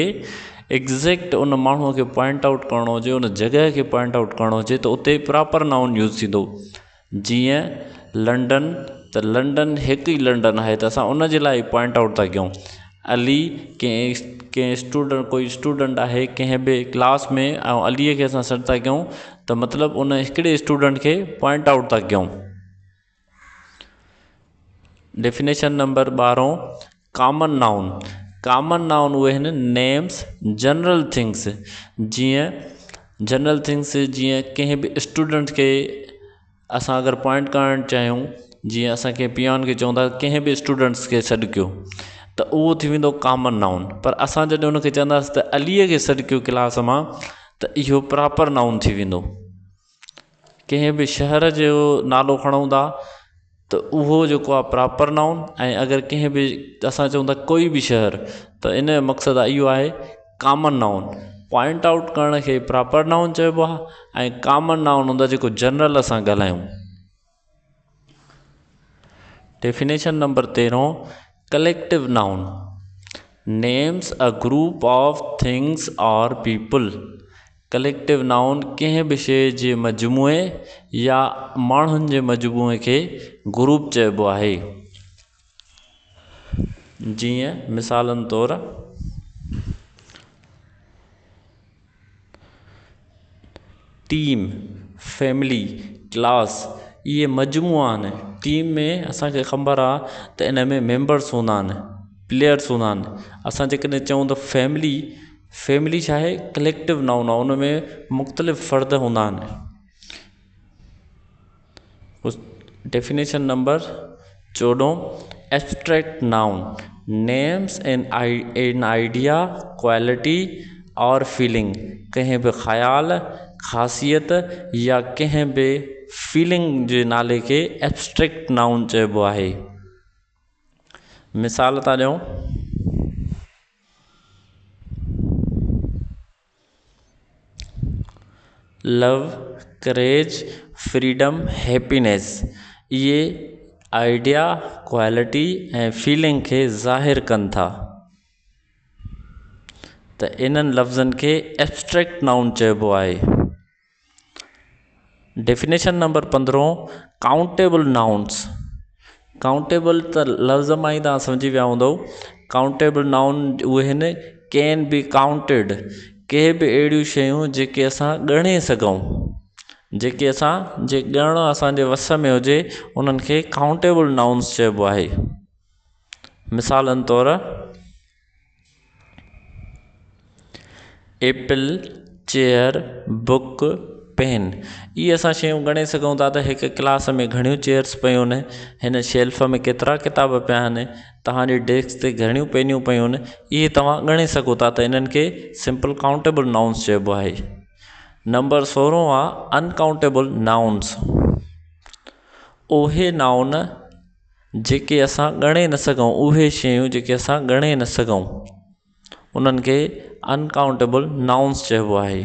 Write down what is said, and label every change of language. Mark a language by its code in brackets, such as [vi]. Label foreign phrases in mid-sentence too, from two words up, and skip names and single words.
[sd] एग्ज़ैक्ट उन माण्हूअ खे [en] point out [sd] करिणो हुजे, उन जॻह खे [en] point out [sd] करिणो हुजे त उते [en] proper noun use [sd] थींदो। जीअं लंडन, त लंडन हिकु ई लंडन आहे त असां उन जे लाइ [en] point out [sd] था कयूं। अली, कोई स्टूडेंट आहे कंहिं बि क्लास में ऐं अलीअ खे असां सॾु था कयूं त मतिलबु उन हिकिड़े स्टूडेंट खे [en] point out [sd] था कयूं। [en] Definition number 12, common noun. common noun [sd] उहे आहिनि [en] names general things. [sd] जीअं [en] general things, [sd] जीअं कंहिं बि स्टूडेंट खे असां अगरि पॉइंट करणु चाहियूं, जीअं असां कंहिं पियान खे चऊं था कंहिं बि स्टूडेंट्स खे सॾु कयो त उहो थी वेंदो [en] common noun. [sd] पर असां जॾहिं उनखे चवंदासीं त अलीअ खे सॾु कयो क्लास मां त इहो [en] proper noun [sd] थी वेंदो। कंहिं बि शहर जो नालो खणूं था त उहो जेको आहे [en] proper noun. [sd] ऐं अगरि कंहिं बि असां चऊं था कोई बि शहर त इन जो मक़सदु इहो आहे [en] common noun. point out [sd] करण खे [en] proper noun [sd] चइबो आहे ऐं [en] common noun [sd] हूंदो आहे जेको जनरल असां ॻाल्हायूं। [en] Definition number 13, collective noun names a group of things और पीपल। collective noun [sd] कंहिं बि शइ जे मजमूए या माण्हुनि जे मजमूए खे ग्रुप चइबो आहे। जीअं मिसालनि तौरु [en] team, family, class, [sd] ये मजमूआ आहिनि। टीम में असांखे ख़बर आहे त इन में मेंबर्स हूंदा आहिनि, प्लेयर्स हूंदा आहिनि। असां जेकॾहिं चऊं त फैमिली, फैमिली छा आहे, [en] collective noun [sd] आहे, उन में मुख़्तलिफ़ फ़र्द हूंदा आहिनि। [en] Definition number 14, abstract noun, names an idea, quality और feeling। [sd] कंहिं बि ख़्याल, ख़ासियत या कंहिं बि फीलिंग जे नाले खे [en] abstract noun [sd] चइबो आहे। मिसाल था ॾियूं, [en] love, courage, freedom, happiness, [sd] इहे [en] idea, quality [sd] ऐं फीलिंग खे ज़ाहिर कनि था। त इन्हनि लफ़्ज़नि खे [en] abstract noun [sd] चइबो आहे। [en] Definition number 15, countable nouns. [sd] काउंटेबल त लफ़्ज़ मां ई तव्हां सम्झी विया हूंदव। [en] countable noun [sd] उहे आहिनि, [en] can be counted, [sd] के बि अहिड़ियूं शयूं जेके असां ॻणे सघूं, जेके जे ॻणणु असांजे वस में हुजे, उन्हनि खे [en] countable nouns [sd] चइबो आहे। مثالن طور [en] apple, chair, book, pen, [sd] इहे असां शयूं ॻणे सघूं था त हिकु क्लास में घणियूं चेयर्स पियूं आहिनि, हिन शेल्फ में केतिरा किताब पिया आहिनि, तव्हांजी डेस्क ते घणियूं पेनियूं पियूं आहिनि, इहे तव्हां ॻणे सघो था। त इन्हनि खे [en] simple countable nouns [sd] चइबो आहे। नंबर 16 आहे [en] uncountable nouns. [sd] उहे नाउन जेके असां ॻणे न सघूं, उहे शयूं जेके असां ॻणे न सघूं, उन्हनि खे [en] uncountable nouns [sd] चइबो आहे।